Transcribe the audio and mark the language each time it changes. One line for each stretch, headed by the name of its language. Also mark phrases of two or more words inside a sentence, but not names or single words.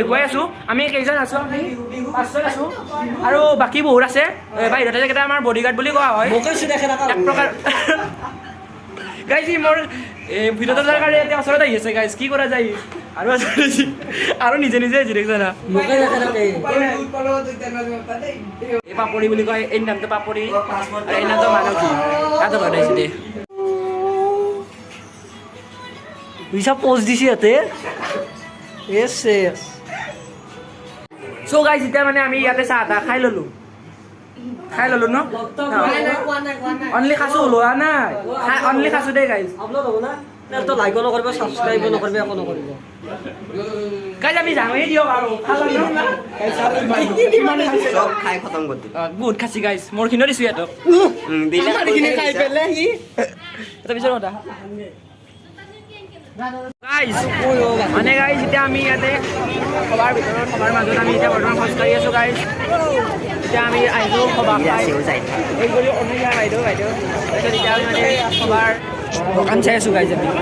Assamese: দেখুৱাই আছোঁ আমি কেইজন আছোঁ আমি পাঁচজন আছোঁ আৰু বাকী বহুত আছে বাহিৰতে কেইটা আমাৰ বডিগাৰ্ড বুলি কোৱা হয় এক প্ৰকাৰ গাইজ মোৰ ভিডিঅ'টো যোৱাৰ কাৰণে এতিয়া ওচৰত আহি আছে গাইজ কি কৰা যায় আৰু নিজে নিজে দেখিছে না এই পাপৰি বুলি কয় এই নামটো পাপৰি আৰু এই নামটো মানসী তাতো ঘৰত আহিছে দেই
Indonesian: Bisa pose di situ ya?
English: Yes, yes.
Assamese: চ' গাইজ এতিয়া মানে আমি ইয়াতে চাহ তাহ খাই ল'লোঁ ন অনলি খাইছোঁ লোৱা নাই অনলি খাইছোঁ দেই গাইজ
Filipino: Upload ako na. Ito like ko na subscribe ko na ako na
Assamese: গাইজ আমি জানোৱেই দিয়ক আৰু চব খাই খতম কৰি দিম বহুত খাইছি গাইজ মোৰ খিনিও দিছোঁ ইহঁতক এটা পিছৰ কথা গাইজ মানে গাইজ এতিয়া আমি ইয়াতে সবাৰ ভিতৰত সবাৰ মাজত আমি এতিয়া বৰ্তমান খোজকাঢ়ি আছোঁ গাইজ এতিয়া আমি আহিছোঁ সভা এই কৰি অনুযায়ী বাইদেউ তাৰপিছত এতিয়া আমি মানে সবাৰ দোকান চাই আছোঁ গাইজ আমি